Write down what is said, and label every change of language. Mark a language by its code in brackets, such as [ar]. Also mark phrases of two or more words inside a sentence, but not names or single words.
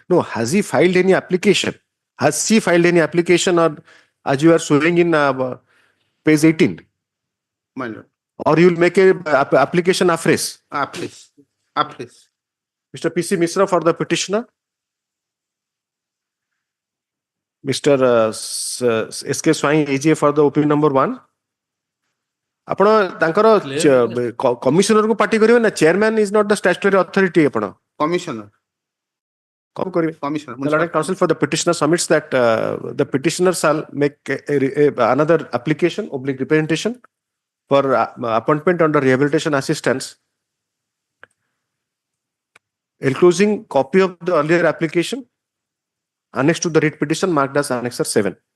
[en] No, has he filed any application? Has she filed any application or as you are showing in page 18? My lord. Or you will make a application afresh? Afresh. Mr. P.C. Misra for the petitioner. Mr. S.K. Swai, AGA for the opinion number 1. [or] ଆପଣ ତାଙ୍କର କମିଶନର କୁ ପାର୍ଟି କରିବେ ନା [en] chairman is not the statutory authority [or] ଆପଣ [en] Commissioner. [or] କଣ କରିବେ [en] Commissioner. The Learned Counsel for the petitioner submits that the petitioner shall make another application oblique representation for appointment under rehabilitation assistance enclosing copy of the earlier application annexed to the writ petition marked as annexer 7.